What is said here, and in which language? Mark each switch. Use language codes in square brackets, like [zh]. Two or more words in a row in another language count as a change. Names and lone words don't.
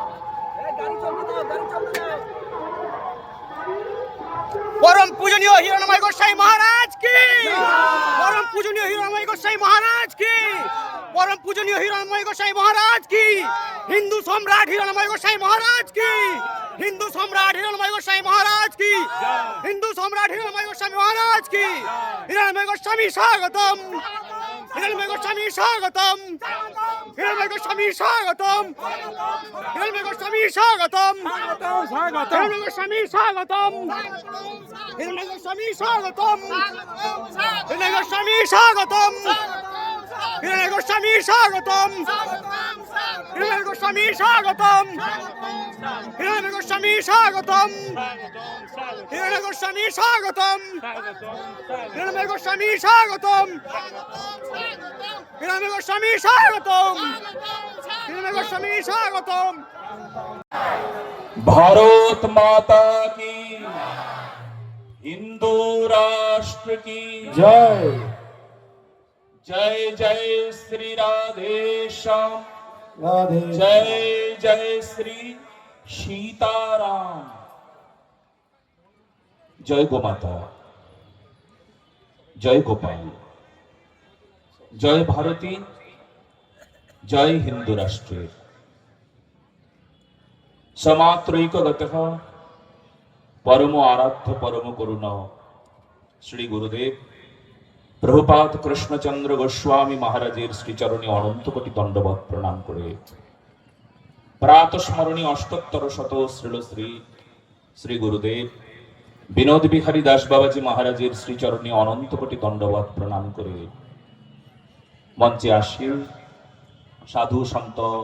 [bn] পরম পূজনীয় হিরণময় গোস্বামী মহারাজ কি, পরম পূজনীয় হিরণময় গোস্বামী মহারাজ কি, পরম পূজনীয় হিরণময় গোস্বামী মহারাজ কি, হিন্দু সম্রাট হিরণময় গোস্বামী মহারাজ কি, হিন্দু সম্রাট হিরণময় গোস্বামী মহারাজ কি, হিন্দু সম্রাট হিরণময় গোস্বামী মহারাজ কি। হিরণময় গোস্বামী স্বাগতম, হিরণময় গোস্বামী স্বাগতম, হিরণময় গোস্বামী স্বাগতম, হিরণময় গোস্বামী স্বাগতম, হিরণময় গোস্বামী স্বাগতম, হিরণময় গোস্বামী স্বাগতম, হিরণময় গোস্বামী স্বাগতম, হিরণময় গোস্বামী স্বাগতম, হিরণময় গোস্বামী স্বাগতম, হিরণময় গোস্বামী স্বাগতম, হিরণময় গোস্বামী স্বাগতম, হিরণময় গোস্বামী স্বাগতম, হিরণময় গোস্বামী স্বাগতম, হিরণময় গোস্বামী স্বাগতম। [hi] भारत माता की, हिंदू राष्ट्र की जय। जय जय श्री राधे श्याम, जय जय श्री सीताराम। जय गोमाता, जय गोपाल, जय भारती, जय हिंदू राष्ट्र। [bn] সমাত্রৈকগতঃ পরম আরাধ্য পরম করুণ শ্রী গুরুদেব প্রভুপাদ কৃষ্ণচন্দ্র গোস্বামী মহারাজের শ্রীচরণে অনন্ত কোটি দণ্ডবৎ প্রণাম করে প্রাতস্মরণী অষ্টোত্তর শত শ্রীল শ্রী শ্রী গুরুদেব বিনোদ বিহারী দাস বাবাজী মহারাজের শ্রীচরণে অনন্ত কোটি দণ্ডবৎ প্রণাম করে মঞ্চে আসি সাধু সন্ত